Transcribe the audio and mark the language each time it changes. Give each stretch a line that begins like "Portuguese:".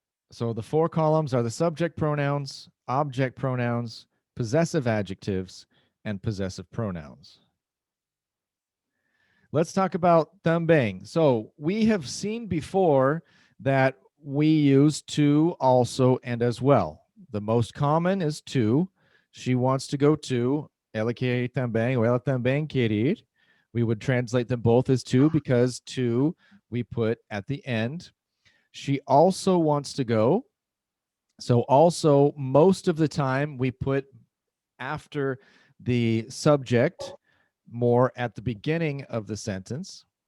English: So the 4 columns are the subject pronouns, object pronouns, possessive adjectives, and possessive pronouns. Let's talk about também. So we have seen before that we use to, also, and as well. The most common is to. She wants to go to.
Portuguese: Ela quer ir também, ou ela também quer ir.
English: We would translate them both as to, because to we put at the end. She also wants to go. So also, most of the time, we put after the subject, more at the beginning of the sentence.